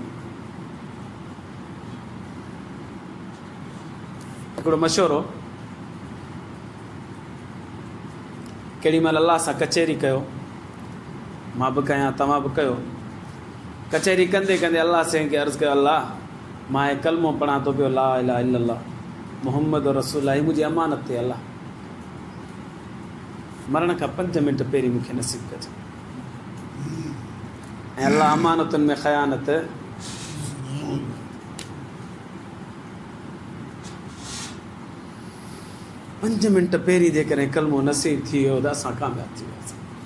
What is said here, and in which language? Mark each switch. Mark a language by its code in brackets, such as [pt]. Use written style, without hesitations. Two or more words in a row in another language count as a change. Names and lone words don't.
[sd] हिकिड़ो मशवरो, केॾी महिल अलाह सां कचहरी कयो, मां बि कयां तव्हां बि कयो. कचहरी कंदे कंदे अलाह साईं खे अर्ज़ु कयो अलाह मां हे कलमो पढ़ां थो पियो [ar] لا إله إلا الله محمد رسول الله, [sd] ही मुंहिंजी अमानत ते अलाह मरण खां 5 मिंट पहिरीं मूंखे नसीब कजे. ऐं अलाह अमानतुनि में ख़यानत 5 मिंट पहिरीं जेकॾहिं कलमो नसीब थी वियो त असां कामयाबु थी वियासीं.